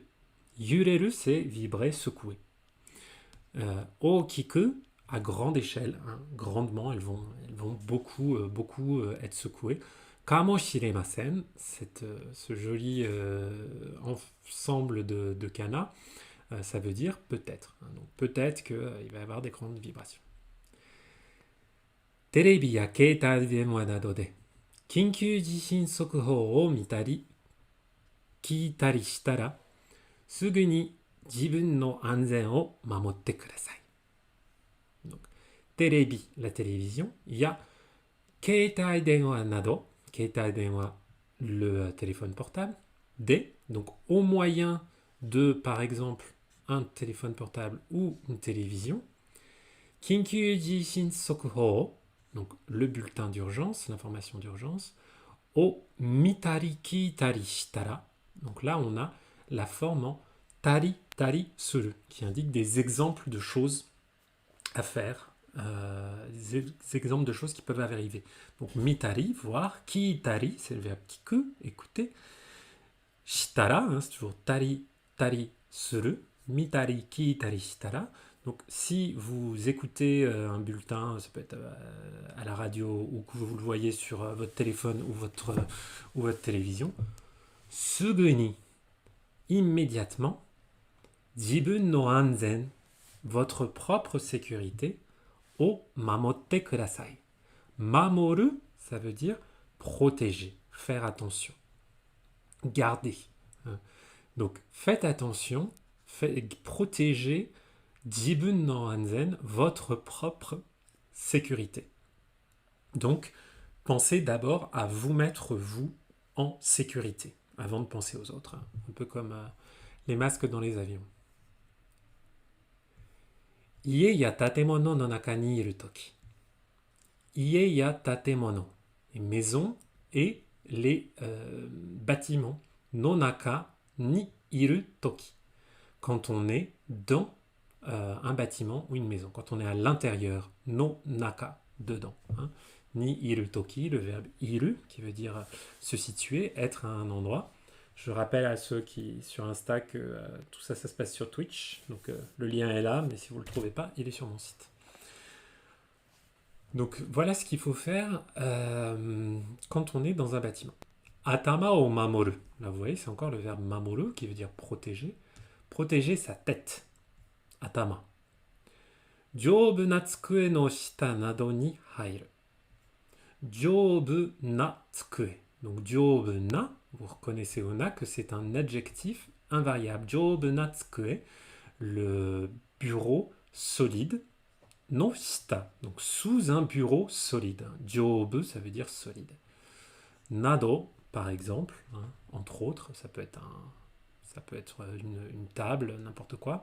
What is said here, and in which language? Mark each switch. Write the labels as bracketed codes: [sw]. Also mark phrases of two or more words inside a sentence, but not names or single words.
[fr] Yureru c'est vibrer, secouer. Okiku à grande échelle, hein, grandement, elles vont beaucoup être secouées. Kamoshiremasen, ce joli ensemble de kana, ça veut dire peut-être. Hein, donc peut-être qu'il va y avoir des grandes vibrations. [ja] テレビや携帯電話などで緊急地震速報を見たり、聞いたりしたら、すぐに自分の安全を守ってください. [fr] Donc, terebi, la télévision, il y a [ja] 携帯電話など, 携帯電話, [fr] le téléphone portable, des, donc au moyen de, par exemple, un téléphone portable ou une télévision, [ja] 緊急地震速報, [fr] donc le bulletin d'urgence, l'information d'urgence, [ja] を見たり聞いたりしたら, [fr] donc là on a la forme en [ja] たりたりする, [fr] qui indique des exemples de choses à faire, des exemples de choses qui peuvent arriver. Donc mitari, voir, kiitari, c'est le verbe kiku, écouter, shitara, hein, c'est toujours [ja] たりたりする、見たり聞いたりしたら. [fr] Donc si vous écoutez un bulletin, ça peut être à la radio ou que vous le voyez sur votre téléphone ou votre télévision, [ja] すぐに, [fr] immédiatement, [ja] 自分の安全, [fr] votre propre sécurité, [ja] を守ってください. [fr] Mamoru, ça veut dire protéger, faire attention, garder. Donc faites attention, protégez [ja] 自分の安全, [fr] votre propre sécurité. Donc pensez d'abord à vous mettre vous en sécurité avant de penser aux autres, hein. Un peu comme les masques dans les avions. [ja] 家や建物の中にいる時. 家や建物, [fr] les maisons et les bâtiments. [ja] の中にいる時. [fr] Quand on est dans un bâtiment ou une maison. Quand on est à l'intérieur, [ja] の中, [fr] dedans. Hein. [ja] にいる時, [fr] le verbe iru, qui veut dire se situer, être à un endroit. Je rappelle à ceux qui sur Insta que tout ça, ça se passe sur Twitch. Donc le lien est là, mais si vous ne le trouvez pas, il est sur mon site. Donc voilà ce qu'il faut faire quand on est dans un bâtiment. [ja] 頭を守る. [fr] Là vous voyez, c'est encore le verbe mamoru qui veut dire protéger. Protéger sa tête. Atama. [ja] 丈夫な机の下などに入る. 丈夫な机. Donc 丈夫な, [fr] vous reconnaissez au na que c'est un adjectif invariable. [ja] 丈夫な机, [fr] le bureau solide. [ja] の下, [fr] donc sous un bureau solide. Joubu, ça veut dire solide. Nado, par exemple, hein, entre autres, ça peut être une table, n'importe quoi.